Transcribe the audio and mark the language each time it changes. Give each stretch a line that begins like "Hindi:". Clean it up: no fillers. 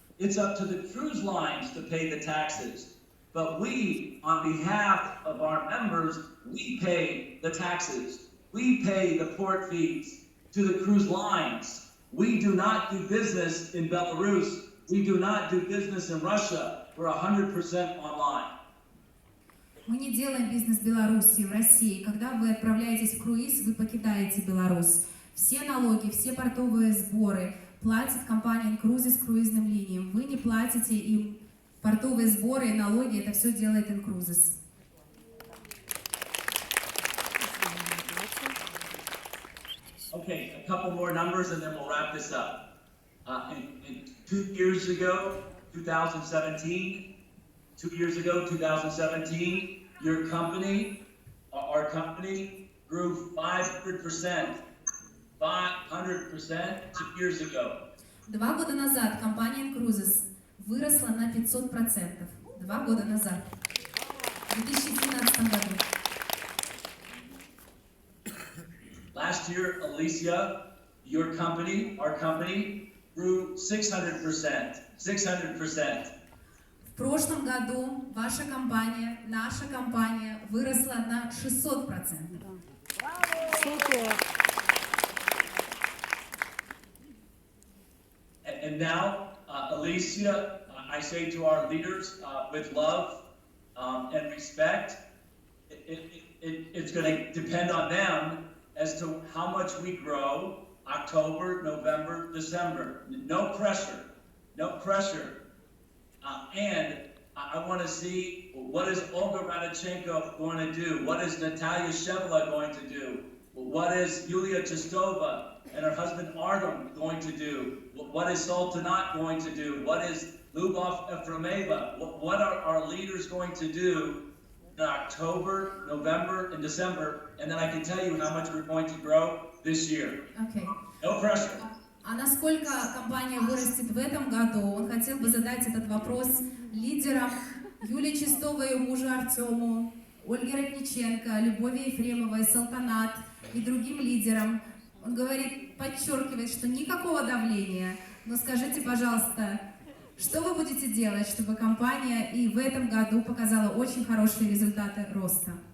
English: It's up to the cruise lines to pay the taxes. But we, on behalf of our members, we pay the taxes. We pay the port fees to the cruise lines. We do not do business in Belarus. We do not do business in Russia. We're 100% online.
Russian: Мы не делаем бизнес в Беларуси, в России. Когда вы отправляетесь в круиз, вы покидаете Беларусь. Все налоги, все портовые сборы платит компания Инкрузес круизным линиям. Вы не платите им портовые сборы и налоги, это все делает Инкрузес.
English: Okay, a couple more numbers and then we'll wrap this up. In 2 years ago, 2017, 2 years ago, 2017, your company, our company, grew 500%. 500% 2 years ago.
Russian: 2 года назад компания Инкрузес выросла на 500%. 2 года назад. В 2017 году.
English: Last year, Alicia, your company, our company, grew 600%. 600%.
Russian: В прошлом году ваша компания, наша компания выросла на 600%. Супер.
English: And now, Alicia, I say to our leaders, with love and respect, it's going to depend on them as to how much we grow October, November, December. No pressure, no pressure. And I want to see, what is Olga Radichenko going to do? What is Natalia Shevla going to do? What is Yulia Chestova and her husband Artem going to do? What is Sultanat going to do? What is Lubov Efremeva? What are our leaders going to do in October, November, and December? And then I can tell you how much we're going to grow this year. Okay. No pressure.
Russian: А насколько компания вырастет в этом году, он хотел бы задать этот вопрос лидерам Юлии Чистовой и мужу Артему, Ольге Ратниченко, Любови Ефремовой, Салтанат и другим лидерам. Он говорит, подчеркивает, что никакого давления, но скажите, пожалуйста, что вы будете делать, чтобы компания и в этом году показала очень хорошие результаты роста?